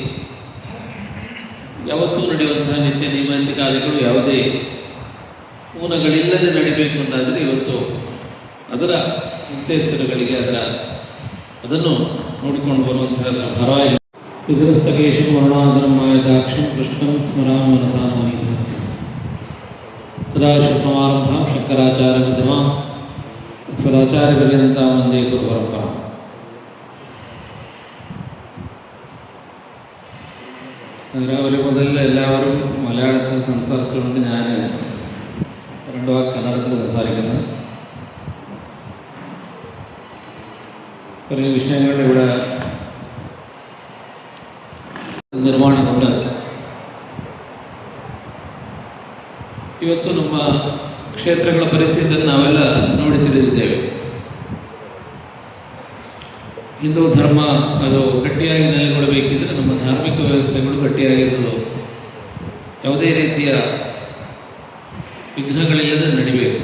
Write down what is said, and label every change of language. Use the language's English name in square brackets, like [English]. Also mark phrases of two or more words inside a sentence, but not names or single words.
[Kannada] ಯಾವತ್ತೂ ನಡೆಯುವಂತಹ ನಿತ್ಯ ನೈಮಿತ್ತಿಕಾದಿಗಳು ಯಾವುದೇ ಮೂನಗಳಿಲ್ಲದೆ ನಡಿಬೇಕು ಅಂತಾದರೆ ಇವತ್ತು ಅದರ ಮುಕ್ತೇಶ್ವರಗಳಿಗೆ ಅದನ್ನು ನೋಡಿಕೊಂಡು ಬರುವಂತಹ ಭಾರವಾಹಿ ವಿಜೃಸ್ತಕೇಶು [Sanskrit] ವರ್ಣಾಧರ್ಮಾಯದಾಕ್ಷಂ ಕೃಷ್ಣಂ ಸ್ಮರಾಮ ಮನಸಾನವನೀತಸ್ಯ ಸದಾಶಿವಸಮಾರಂಭಾಂ ಶಂಕರಾಚಾರ್ಯ ಮಧ್ಯಮಾಂ ಸ್ವರಾಚಾರ್ಯ ಪರ್ಯಂತಾಂ ವಂದೇ ಗುರು ಪರಂಪರಾಂ. [Malayalam] അവർ മുതൽ എല്ലാവരും മലയാളത്തിൽ സംസാരിച്ചുകൊണ്ട് ഞാൻ രണ്ടു വാക്ക് കന്നഡത്തിൽ സംസാരിക്കുന്നത്. കുറേ വിഷയങ്ങൾ ഇവിടെ [Kannada] ನಿರ್ಮಾಣಗೊಂಡ ಇವತ್ತು ನಮ್ಮ ಕ್ಷೇತ್ರಗಳ ಪರಿಸ್ಥಿತಿಯನ್ನು ನಾವೆಲ್ಲ ನೋಡಿ ತಿಳಿದಿದ್ದೇವೆ. ಹಿಂದೂ ಧರ್ಮ ಅದು ಗಟ್ಟಿಯಾಗಿ ನೆಲೆಗೊಳ್ಳಬೇಕಿದ್ರೆ ನಮ್ಮ ಧಾರ್ಮಿಕ ವ್ಯವಸ್ಥೆಗಳು ಗಟ್ಟಿಯಾಗಿರಲು ಯಾವುದೇ ರೀತಿಯ ವಿಘ್ನಗಳಿಲ್ಲದೆ ನಡಿಬೇಕು.